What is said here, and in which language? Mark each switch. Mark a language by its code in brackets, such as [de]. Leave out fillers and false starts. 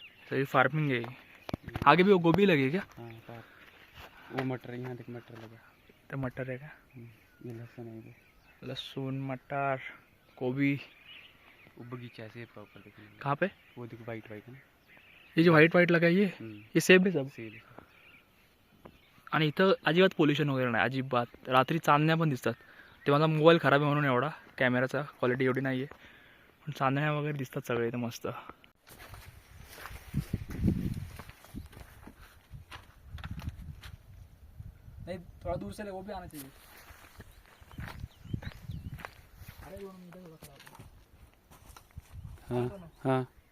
[hi] सही फार्मिंग है। आगे भी वो गोभी लगी है क्या? हाँ वो मटर, यहाँ देख मटर लगा, तो मटर है क्या? ये लहसुन है, ये लहसुन, मटर, गोभी। वो बगीचा है सेब का ऊपर देखने में। कहाँ पे? वो देखो वाइट वाइट है ना, ये जो व्हाइट व्हाइट लगा है ये सेब आहे सब. सेब। [mr] आणि इथं अजिबात पोल्युशन वगैरे नाही, अजिबात. रात्री चांदण्या पण दिसतात. ते माझा मोबाईल खराब आहे म्हणून एवढा कॅमेराचा क्वालिटी एवढी नाही आहे, पण चांदण्या वगैरे दिसतात सगळे इथं मस्त. [hi] नहीं थोड़ा दूर से ले, वो भी आना चाहिए. अरे वो मीटर थोड़ा खराब है. हाँ हाँ